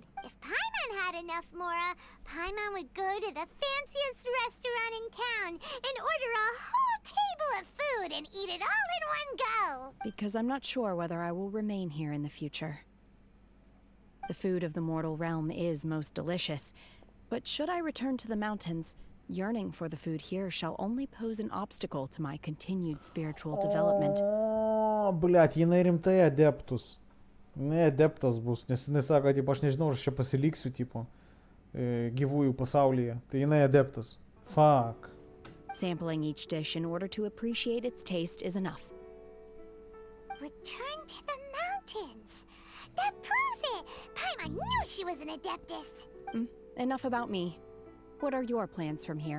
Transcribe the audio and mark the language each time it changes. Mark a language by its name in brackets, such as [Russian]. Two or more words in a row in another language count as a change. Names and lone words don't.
[English] If Paimon had enough Mora, Paimon would go to the fanciest restaurant in town and order a whole table of food and eat it all in one go! Because I'm not sure whether I will remain here in the future. The food of the mortal realm is most delicious, but should I return to the mountains, yearning for the food here shall only pose an obstacle to my continued spiritual development. [Lithuanian] O, blėt, jinai rimtai adeptus. Ne adeptas bus, nes jinai sako, tipo, aš nežinau, ar aš čia pasiliksiu, tipo, gyvųjų pasaulyje. Tai jinai adeptas. [English] Fuck. Sampling each dish in order to appreciate its taste is enough. Return to the mountains! That proves it! Paimon knew she was an adeptus! Enough about me. What are your plans from here?